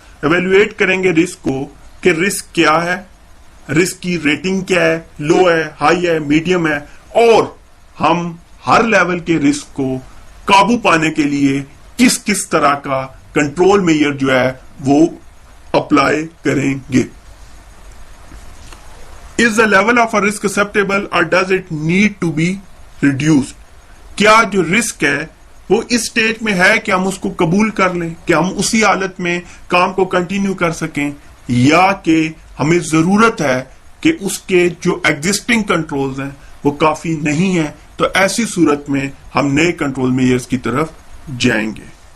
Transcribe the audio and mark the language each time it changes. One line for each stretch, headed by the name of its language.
Urdu: Evaluate کریں گے risk کو کہ رسک کیا ہے, رسک کی ریٹنگ کیا ہے, لو ہے, ہائی ہے, میڈیم ہے, اور ہم ہر لیول کے رسک کو قابو پانے کے لیے کس کس طرح کا کنٹرول میئر جو ہے وہ اپلائی کریں گے.
English: Is the level of a risk acceptable or does it need to be reduced?
Urdu: کیا جو رسک ہے وہ اس سٹیج میں ہے کہ ہم اس کو قبول کر لیں, کہ ہم اسی حالت میں کام کو کنٹینیو کر سکیں, یا کہ ہمیں ضرورت ہے کہ اس کے جو ایگزسٹنگ کنٹرولز ہیں وہ کافی نہیں ہیں, تو ایسی صورت میں ہم نئے کنٹرول میئرز کی طرف جائیں گے.